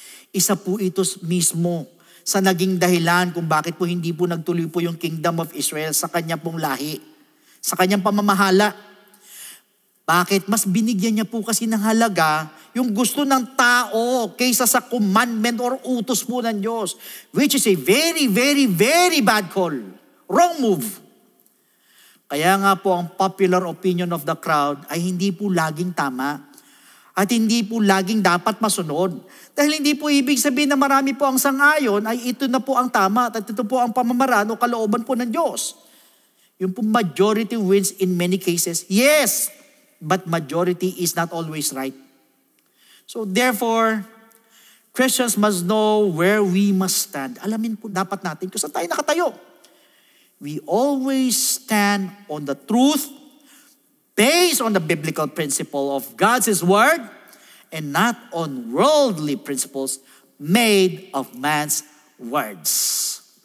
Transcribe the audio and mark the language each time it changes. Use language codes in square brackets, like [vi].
[tl] Isa po ito mismo sa naging dahilan kung bakit po hindi po nagtuloy po yung Kingdom of Israel sa kanya pong lahi. Sa kanyang pamamahala. Bakit? Mas binigyan niya po kasi ng halaga yung gusto ng tao kaysa sa commandment or utos po ng Diyos. [en] Which is a very, very, very bad call. Wrong move. [tl] Kaya nga po ang popular opinion of the crowd ay hindi po laging tama. At hindi po laging dapat masunod. Dahil hindi po ibig sabihin na marami po ang sangayon ay ito na po ang tama at ito po ang pamamaraan o kalooban po ng Diyos. Yung po [en] majority wins in many cases. Yes, but majority is not always right. So therefore, Christians must know where we must stand. [tl] Alamin po dapat natin kung saan tayo nakatayo. [en] We always stand on the truth based on the biblical principle of God's Word and not on worldly principles made of man's words.